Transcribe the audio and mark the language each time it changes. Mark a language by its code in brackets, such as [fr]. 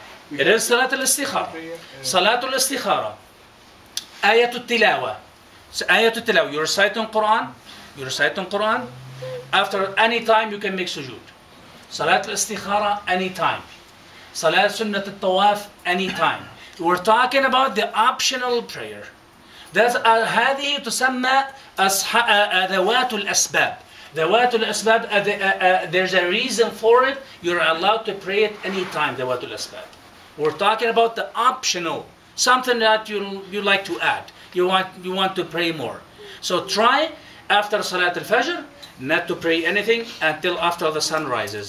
[en] It is Salat al-Istikhara. Salat al-Istikhara. Ayat al-Tilawa. So Ayat al-Tilawa. You recite in Quran. After any time you can make sujood. Salat al-Istikhara anytime. Salat Sunnat al-Tawaf anytime. We're talking about the optional prayer. That's [ar] هذه تسمى ذوات الأسباب. [en] ذوات الأسباب, there's a reason for it. You're allowed to pray it anytime. [ar] ذوات الأسباب. [en] We're talking about the optional, something that you like to add. You want to pray more. So try after Salat al-Fajr not to pray anything until after the sun rises.